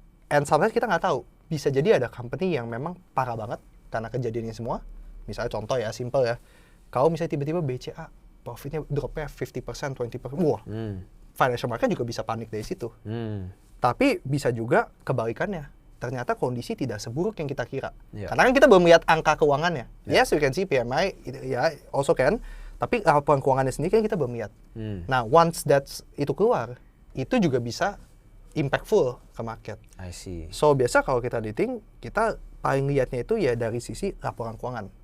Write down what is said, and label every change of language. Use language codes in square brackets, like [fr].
[en] And sometimes [id] kita nggak tahu, bisa jadi ada company yang memang parah banget karena kejadiannya semua. Misalnya contoh ya, simple ya. Kalau misalnya tiba-tiba BCA, profitnya dropnya 50%, 20%, wah, financial market juga bisa panik dari situ. Tapi bisa juga kebalikannya. Ternyata kondisi tidak seburuk yang kita kira. Karena kan kita belum lihat angka keuangannya. [en] Yes, we can see PMI, ya also can. [id] Tapi laporan keuangannya sendiri kan kita belum lihat. Nah, once itu keluar, itu juga bisa impactful ke market. [en] I see. [id] So, biasa kalau kita dating, kita paling lihatnya itu ya dari sisi laporan keuangan.